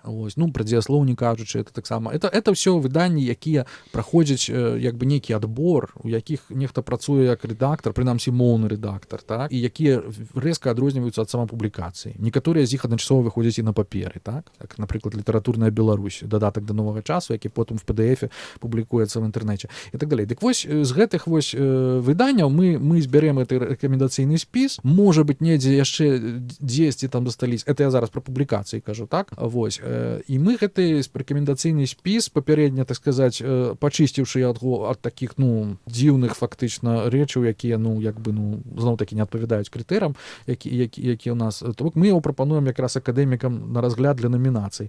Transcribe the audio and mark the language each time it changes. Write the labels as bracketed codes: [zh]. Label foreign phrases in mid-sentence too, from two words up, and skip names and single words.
[be] Вось, ну, пра дзеяслоў не кажучы, это таксама. Это ўсё выданні, якія праходзяць як бы нейкі адбор, у якіх нехта працуе як рэдактар, прынамсі моўны рэдактар, так? І якія рэзка адрозніваюцца ад самапублікацыі. Некаторыя з іх адначасова выходзяць і на паперы, так? Так, напрыклад, «Літаратурная Беларусь», дадатак да новага часу, часу, які потым в PDF публікуецца в інтэрнэце і так далей. Дык вось з гэтых вось выданняў мы збярем гэты рэкамендацыйны спіс, можа быць недзе яшчэ 10 там застались, это я зараз пра публікацыі кажу, так, вось, і мы гэты рэкамендацыйны спіс папярэдне, так сказаць, пачысціўшы ад такіх, ну, дзіўных фактычна рэчаў, якія, ну, як бы, ну, зноў-такі не адпавядаюць крытэрам, які ў нас, то бок мы яго прапануем якраз акадэмікам на разгляд для намінацый.